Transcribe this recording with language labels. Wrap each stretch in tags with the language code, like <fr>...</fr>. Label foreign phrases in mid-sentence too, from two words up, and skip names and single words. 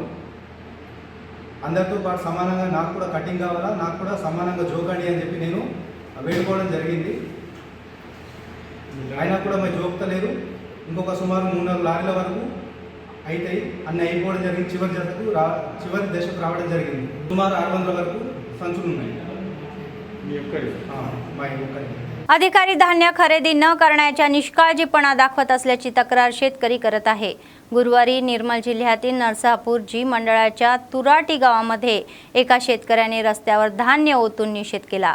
<te>అందరితో పాటు సమానంగా నాకు కూడా కటింగ్ కావాలా, నాకు కూడా సమానంగా జోకండి అని చెప్పి నేను వేడుకోవడం జరిగింది. అయినా కూడా మరి జోక్తలేదు. ఇంకొక సుమారు 3-4 లారీల వరకు అయితే అన్నీ అయిపోవడం జరిగింది. చివరి దశకు రావడం జరిగింది. సుమారు 600 వరకు संचून</te> <mr>अधिकारी धान्य खरेदी न करण्याच्या निष्काळजीपणा दाखवत असल्याची तक्रार शेतकरी करत आहे. गुरुवारी निर्मल जिल्ह्यातील नरसापूर जी मंडळाच्या तुराटी गावामध्ये एका शेतकऱ्याने रस्त्यावर धान्य ओतून निषेध केला.</mr>